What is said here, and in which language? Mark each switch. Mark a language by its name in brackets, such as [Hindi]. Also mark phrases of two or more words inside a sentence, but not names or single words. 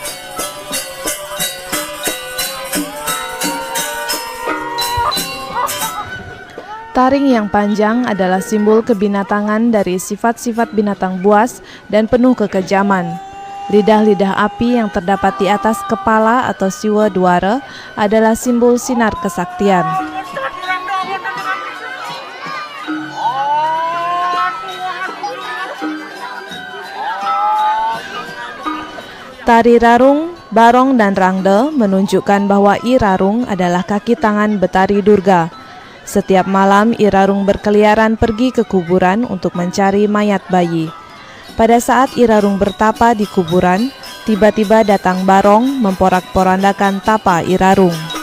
[Indonesian] Taring yang panjang adalah simbol kebinatangan dari sifat-sifat binatang buas dan penuh kekejaman. Lidah-lidah api yang terdapat di atas kepala atau siwa duara adalah simbol sinar kesaktian. Tari Rarung, Barong, dan Rangda menunjukkan bahwa I Rarung adalah kaki tangan Betari Durga. Setiap malam I Rarung berkeliaran pergi ke kuburan untuk mencari mayat bayi. Pada saat I Rarung bertapa di kuburan, tiba-tiba datang Barong memporak-porandakan tapa I Rarung.